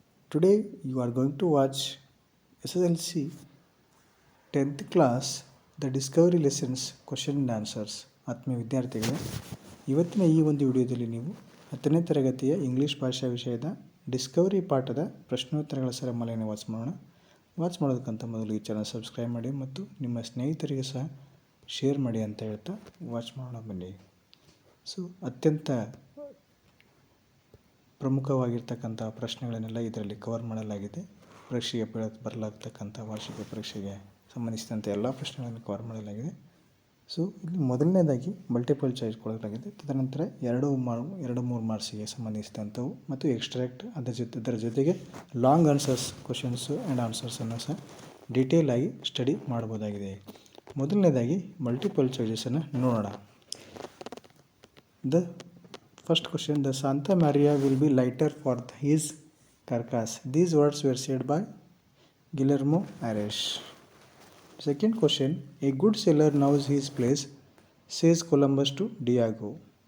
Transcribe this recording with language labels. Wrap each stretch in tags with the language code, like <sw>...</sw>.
<en>Today you are going to watch SSLC 10th class The Discovery Lessons Question and Answers.</en> <kn>ಆತ್ಮೀಯ ವಿದ್ಯಾರ್ಥಿಗಳೇ, ಇವತ್ತಿನ ಈ ಒಂದು ವಿಡಿಯೋದಲ್ಲಿ ನೀವು 10ನೇ ತರಗತಿಯ ಇಂಗ್ಲಿಷ್ ಭಾಷಾ ವಿಷಯದ ಡಿಸ್ಕವರಿ ಪಾಠದ ಪ್ರಶ್ನೋತ್ತರಗಳ ಸರಮಾಲೆಯನ್ನು ವಾಚ್ ಮಾಡೋಣ. ವಾಚ್ ಮಾಡೋದಕ್ಕಂತ ಮೊದಲು ಈ ಚಾನಲ್ ಸಬ್ಸ್ಕ್ರೈಬ್ ಮಾಡಿ ಮತ್ತು ನಿಮ್ಮ ಸ್ನೇಹಿತರಿಗೆ ಸಹ ಶೇರ್ ಮಾಡಿ ಅಂತ ಹೇಳ್ತಾ ವಾಚ್ ಮಾಡೋಣ ಬನ್ನಿ. ಸೊ ಅತ್ಯಂತ ಪ್ರಮುಖವಾಗಿರ್ತಕ್ಕಂಥ ಪ್ರಶ್ನೆಗಳನ್ನೆಲ್ಲ ಇದರಲ್ಲಿ ಕವರ್ ಮಾಡಲಾಗಿದೆ. ಪರೀಕ್ಷೆಗೆ ಬರಲಾಗ್ತಕ್ಕಂಥ ವಾರ್ಷಿಕ ಪರೀಕ್ಷೆಗೆ ಸಂಬಂಧಿಸಿದಂತೆ ಎಲ್ಲ ಪ್ರಶ್ನೆಗಳನ್ನು ಕವರ್ ಮಾಡಲಾಗಿದೆ. ಸೊ ಇಲ್ಲಿ ಮೊದಲನೇದಾಗಿ ಮಲ್ಟಿಪಲ್ ಚಾಯ್ಸ್ ಕೊಡಲಾಗಿದೆ. ತದನಂತರ ಎರಡು ಮೂರು ಮಾರ್ಕ್ಸಿಗೆ ಸಂಬಂಧಿಸಿದಂಥವು ಮತ್ತು ಎಕ್ಸ್ಟ್ರಾಕ್ಟ್ ಅದರ ಜೊತೆಗೆ ಲಾಂಗ್ ಆನ್ಸರ್ಸ್ ಕ್ವಶನ್ಸು ಆ್ಯಂಡ್ ಆನ್ಸರ್ಸನ್ನು ಸಹ ಡೀಟೇಲ್ ಆಗಿ ಸ್ಟಡಿ ಮಾಡ್ಬೋದಾಗಿದೆ. ಮೊದಲನೇದಾಗಿ ಮಲ್ಟಿಪಲ್ ಚಾಯ್ಸನ್ನು ನೋಡೋಣ.</kn> <en>The first question, the Santa Maria will be lighter for his carcass. These words were said by Guillermo Arias. Second question, a good sailor knows his place, says Columbus to Diego.</en>